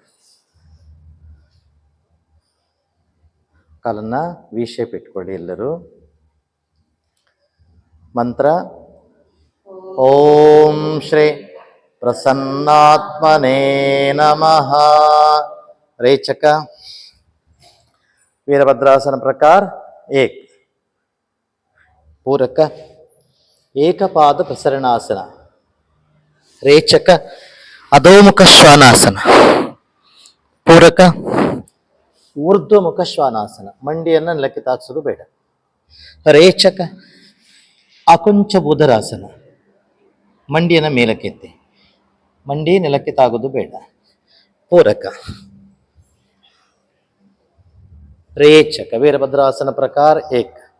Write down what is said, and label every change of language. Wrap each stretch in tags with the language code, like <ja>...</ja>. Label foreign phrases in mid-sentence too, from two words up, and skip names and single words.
<kn>ಕಾಲನ್ನ</kn> <en>V shape</en> <kn>ಇಟ್ಕೊಳ್ಳಿ ಎಲ್ಲರೂ.</kn> <sa>ಮಂತ್ರ ಓಂ ಶ್ರೀ ಪ್ರಸನ್ನಾತ್ಮನೇ ನಮಃ. ರೇಚಕ वीरभद्रासन प्रकार एक. पूरक एकपाद प्रसरणासन. रेचक अधोमुख श्वानासन. पूरक ऊर्ध्वमुख श्वानासन.</sa> <kn>ಮಂಡಿಯನ್ನು ನೆಲಕ್ಕೆ ತಾಗಿಸೋದು ಬೇಡ.</kn> <sa>ರೇಚಕ ಅಕುಂಚ ಬುಧರಾಸನ.</sa> <kn>ಮಂಡಿಯನ್ನು ಮೇಲಕ್ಕೆತ್ತಿ, ಮಂಡಿ ನೆಲಕ್ಕೆ ತಾಗೋದು ಬೇಡ.</kn> <sa>ಪೂರಕ रेचक वीरभद्रासन प्रकार एक.</sa>